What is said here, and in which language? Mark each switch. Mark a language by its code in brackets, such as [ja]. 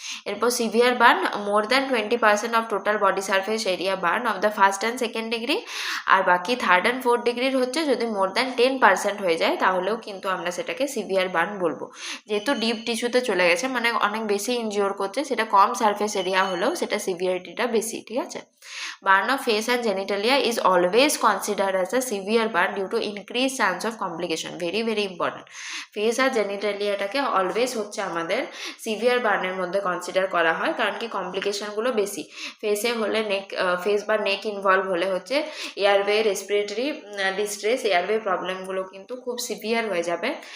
[en] এরপর severe burn, more than 20% of total body surface area burn of the first and second degree. [bn] আর বাকি third and fourth ডিগ্রির হচ্ছে যদি more than 10% হয়ে যায় তাহলেও কিন্তু আমরা সেটাকে সিভিয়ার বার্ন বলবো। যেহেতু ডিপ টিস্যুতে চলে গেছে, মানে অনেক বেশি ইনজিওর করছে, সেটা কম সারফেস এরিয়া হলেও সেটা সিভিয়ারিটিটা বেশি, ঠিক আছে। [en] Burn of face and genitalia is always considered as a severe burn due to increased chance of complication. Very very important. [bn] Face আর জেনিটালিয়াটাকে always হচ্ছে আমাদের সিভিয়ার বার্নের মধ্যে কনসিডার করা হয়, কারণ কি কমপ্লিকেশনগুলো বেশি। ফেসে হলে ফেস বা নেক ইনভলভ হলে হচ্ছে এয়ারওয়ে, রেসপিরেটরি ডিস্ট্রেস, এয়ারওয়ে প্রবলেমগুলো কিন্তু খুব সিভিয়ার হয়ে যাবে।